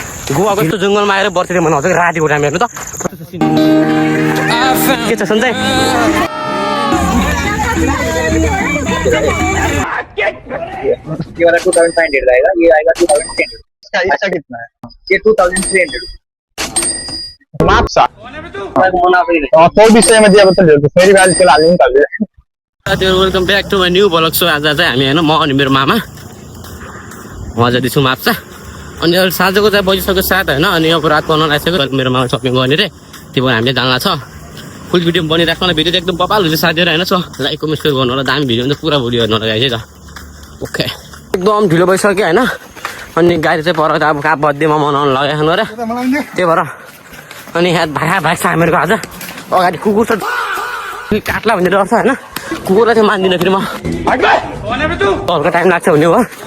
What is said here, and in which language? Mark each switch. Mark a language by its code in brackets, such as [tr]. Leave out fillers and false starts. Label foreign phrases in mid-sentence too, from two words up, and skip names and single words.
[ne] गोवाको यस्तो जङ्गलमा आएर बर्थडे मनाउँछ रातिको टाइम हेर्नु त के छ सन्चै [hi] ये वाला 2500 का आएगा, ये आएगा 2300। इसका कितना है? ये 2300 माप्सा मुनाफा ही [ne] तो विषयमा दिए बता दियो फेरि गाडी चला हाल्नु नि त साथीहरु [en] welcome back to my new blog [ne] सो आज चाहिँ हामी हैन म अनि मेरो मामा म जाँदैछु माप्सा अनि अहिले साँझको चाहिँ बजिसक्यो 7 हैन अनि अब रात पर्न लागिसक्यो मेरो मामा सपिङ गर्ने रे त्यो भएर हामीले जान्ला छ [en] full video [ne] बनिराख्नु भिडियो एकदम बबाल हुन्छ साथीहरु हैन सो [en] like comment share [ne] गर्नु होला दामी भिडियो हुन्छ पुरा भिडियो हेर्नु होला गाइस है त ओके एकदम ढिलो भइसक्यो हैन अनि गाडी चाहिँ पर अब कहाँ बर्थडेमा मनाउन लगाइहाल्नु रे त्यही भएर अनि यहाँ भागा भाग छ हामीहरूको आज अगाडि कुकुर छ काट्ला भन्ने डर छ हैन कुकुरलाई चाहिँ मान्दिनँ फेरि म हल्का टाइम लाग्छ हुने हो